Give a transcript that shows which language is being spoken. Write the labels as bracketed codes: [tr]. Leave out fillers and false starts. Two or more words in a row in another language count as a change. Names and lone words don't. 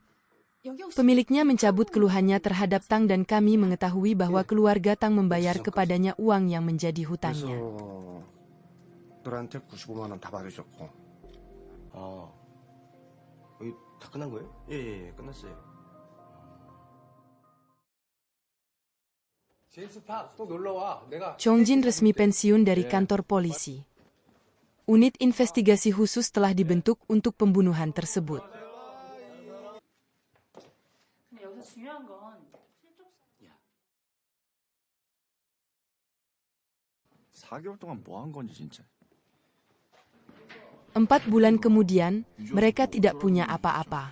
[id] Pemiliknya mencabut keluhannya terhadap Tang dan kami mengetahui bahwa keluarga Tang membayar kepadanya uang yang menjadi hutangnya. [ko] 너한테 95만 원 다 받으셨고. 아, 여기 다 끝난 거예요? 예, 끝났어요. 제임스 팍, 또 놀러 와. 내가 [id] Chongjin resmi pensiun dari kantor polisi. Unit investigasi khusus telah dibentuk untuk pembunuhan tersebut. Empat bulan kemudian, mereka tidak punya apa-apa.